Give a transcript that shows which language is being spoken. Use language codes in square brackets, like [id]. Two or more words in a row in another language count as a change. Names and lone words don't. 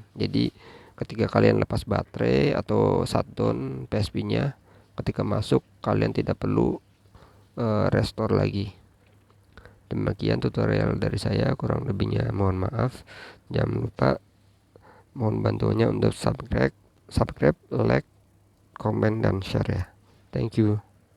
[id] Jadi ketika kalian lepas baterai atau shutdown PSP-nya, ketika masuk kalian tidak perlu restore lagi. Demikian tutorial dari saya, kurang lebihnya mohon maaf. Jangan lupa, mohon bantuannya untuk subscribe, like, comment, dan share ya. [en] Thank you.